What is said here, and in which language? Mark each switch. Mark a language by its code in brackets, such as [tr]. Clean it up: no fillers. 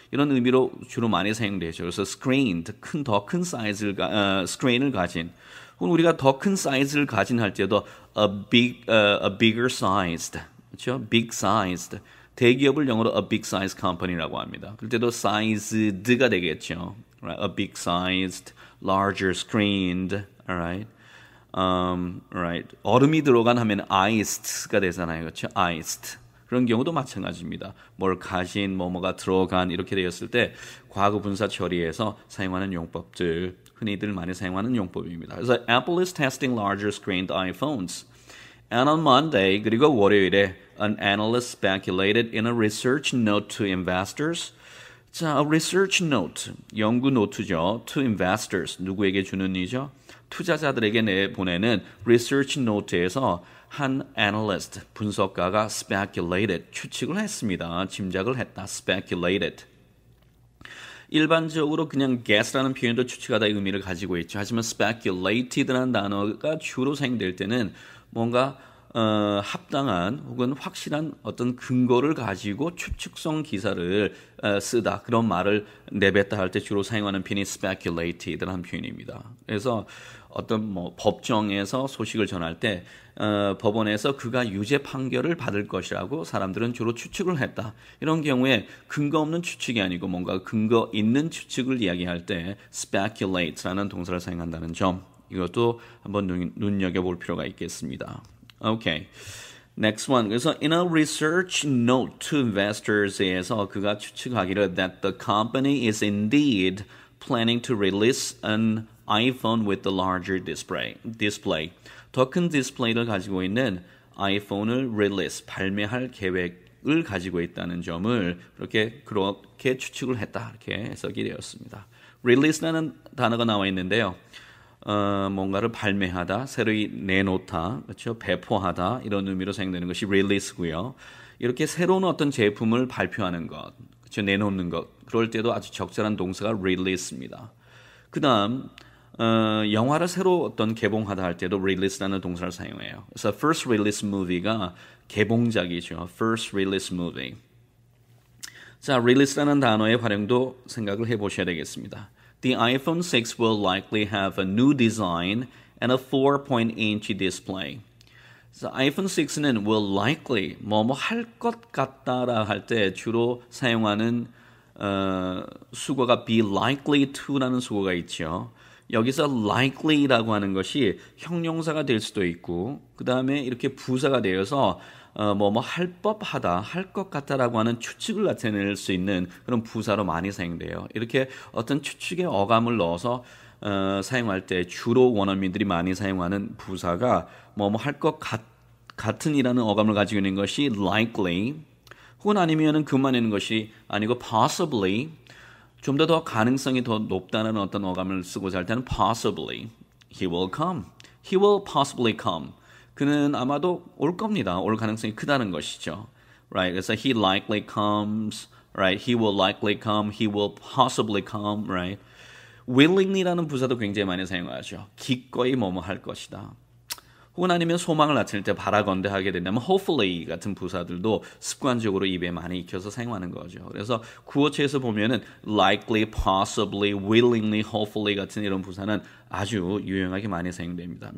[ko] 이런 의미로 주로 많이 사용되죠. 그래서 screened, 더 큰 사이즈를 screen을 가진. 혹은 우리가 더 큰 사이즈를 가진 할 때도 [en] a bigger sized, [ko] 그렇죠? big sized. 대기업을 영어로 [en] a big size company [ko] 라고 합니다. 그럴 때도 sized가 되겠죠. [en] Right? A big sized, larger screened, alright. Right. [ko] 얼음이 들어간 하면 iced가 되잖아요. 그렇죠? iced. 그런 경우도 마찬가지입니다. 뭘 가진, 뭐가 들어간 이렇게 되었을 때 과거 분사 처리에서 사용하는 용법들, 흔히들 많이 사용하는 용법입니다. [en] 그래서 Apple is testing larger screened iPhones. And on Monday, [ko] 그리고 월요일에 [en] an analyst speculated in a research note to investors. [ko] 자, [en] a research note, [ko] 연구 노트죠. [en] To investors, [ko] 누구에게 주는 이죠? 투자자들에게 내보내는 research note에서 한 analyst, 분석가가 speculated, 추측을 했습니다. 짐작을 했다. speculated. 일반적으로 그냥 guess라는 표현도 추측하다의 의미를 가지고 있죠. 하지만 speculated라는 단어가 주로 사용될 때는 뭔가 합당한 혹은 확실한 어떤 근거를 가지고 추측성 기사를 쓰다 그런 말을 내뱉다 할 때 주로 사용하는 표현이 speculated라는 표현입니다. 그래서 어떤 법정에서 소식을 전할 때 법원에서 그가 유죄 판결을 받을 것이라고 사람들은 주로 추측을 했다. 이런 경우에 근거 없는 추측이 아니고 뭔가 근거 있는 추측을 이야기할 때 speculate라는 동사를 사용한다는 점 이것도 한번 눈여겨볼 필요가 있겠습니다. [en] Okay. Next one. 그래서 in a research note to investors에서 [ko] 그가 추측하기를 [en] that the company is indeed planning to release an iPhone with the larger display. [ko] 더 큰 디스플레이를 가지고 있는 아이폰을 release, 발매할 계획을 가지고 있다는 점을 그렇게 추측을 했다. 이렇게 해석이 되었습니다. release라는 단어가 나와 있는데요. 뭔가를 발매하다, 새로이 내놓다, 그렇죠? 배포하다 이런 의미로 사용되는 것이 release고요. 이렇게 새로운 어떤 제품을 발표하는 것, 그렇죠? 내놓는 것, 그럴 때도 아주 적절한 동사가 release입니다. 그다음 영화를 새로 어떤 개봉하다 할 때도 release라는 동사를 사용해요. 그래서 first release movie가 개봉작이죠. first release movie. 자, release라는 단어의 활용도 생각을 해보셔야 되겠습니다. [en] The iPhone 6 will likely have a new design and a 4.inch display. [ko] 그래서 iPhone 6는 will likely 뭐뭐 할 것 같다라 할 때 주로 사용하는 수거가 [en] be likely to [ko] 라는 수거가 있죠. 여기서 likely라고 하는 것이 형용사가 될 수도 있고 그 다음에 이렇게 부사가 되어서 뭐뭐 할 법하다, 할 것 같다라고 하는 추측을 나타낼 수 있는 그런 부사로 많이 사용돼요. 이렇게 어떤 추측의 어감을 넣어서 사용할 때 주로 원어민들이 많이 사용하는 부사가 뭐뭐 할 것 같은이라는 어감을 가지고 있는 것이 likely 혹은 아니면은 그만 있는 것이 아니고 possibly 좀 더 가능성이 더 높다는 어떤 어감을 쓰고자 할 때는 [en] possibly he will come, he will possibly come [ko] 그는 아마도 올 겁니다. 올 가능성이 크다는 것이죠. [en] Right? 그래서 he likely comes, right? He will likely come, he will possibly come, right? [ko] willingly라는 부사도 굉장히 많이 사용하죠. 기꺼이 뭐뭐 할 것이다. 혹은 아니면 소망을 나타낼 때 바라건대 하게 된다면 hopefully 같은 부사들도 습관적으로 입에 많이 익혀서 사용하는 거죠. 그래서 구어체에서 보면은 likely, possibly, willingly, hopefully 같은 이런 부사는 아주 유용하게 많이 사용됩니다.